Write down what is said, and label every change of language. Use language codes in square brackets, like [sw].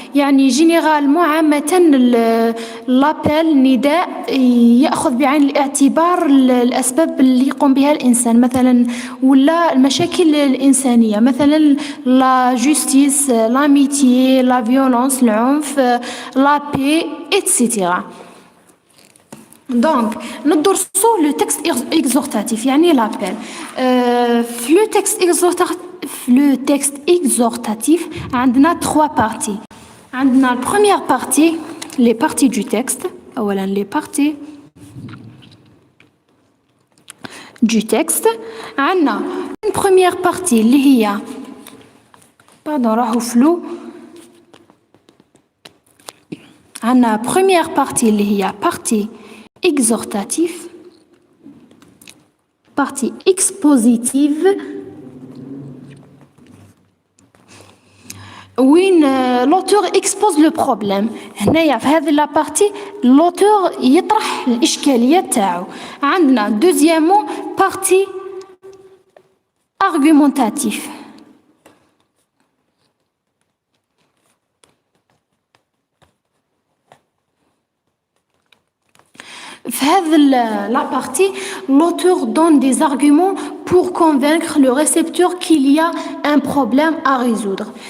[ar] يعني généralement عامة l'appel نداء يأخذ بعين الاعتبار الأسباب اللي يقوم بها الإنسان مثلا ولا المشاكل الإنسانية مثلا [fr] la justice, l'amitié, la violence, [ar] العنف, [fr] la paix, etc. Donc [ar] ندرسو [fr] le texte exhortatif يعني l'appel. Le texte exhortatif [ar] عندنا [fr] trois parties. [ar] عندنا [fr] la première partie les parties du texte [ar] أولا [fr] les parties du texte. [ar] عندنا [fr] une première partie [ar] اللي هي راهو فلو. [fr] عندنا première partie [ar] اللي هي [fr] partie exhortative, partie expositive [ar] وين [fr] l'auteur expose le problème. [ar] هنايا في هذه لا بارتي [fr] l'auteur [ar] يطرح الإشكالية تاعو. عندنا [fr] deuxièmement partie argumentative. [ar] في هذه [fr] la partie l'auteur donne des arguments pour convaincre le récepteur qu'il y a un problème à résoudre.